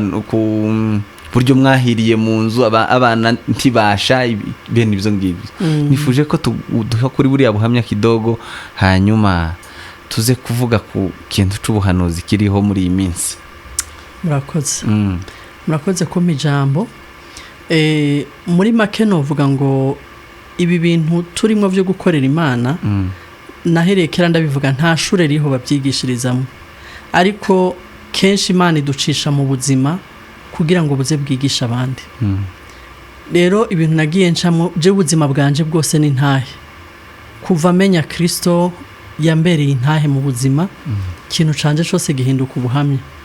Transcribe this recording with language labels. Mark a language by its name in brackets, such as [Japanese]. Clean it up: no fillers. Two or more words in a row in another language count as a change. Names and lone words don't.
[Kinyarwanda] buryo mwahiriye mu nzu abana ntibasha bene ibyo ngibyo nifuje ko duha kuri buriya buhamya kidogo hanyuma tuze kuvuga ku kintu c'ubuhanuzi kiriho muri iyi minsi [Rundi] murakoze ko mijambo muri make novuga ngo ibi bintu turimo byo gukorera Imana nahereye kera ndabivuga nta shure riho babyigishirizamo ariko kenshi Imana iducisha mu buzima kugira ngo buze bwigisha abandi rero ibintu nagiye ncamo je ubuzima bwanje bwose ni ntahe kuva menya Kristo yambereye intahe mu buzima kintu canje cyose gihinduka ubuhamya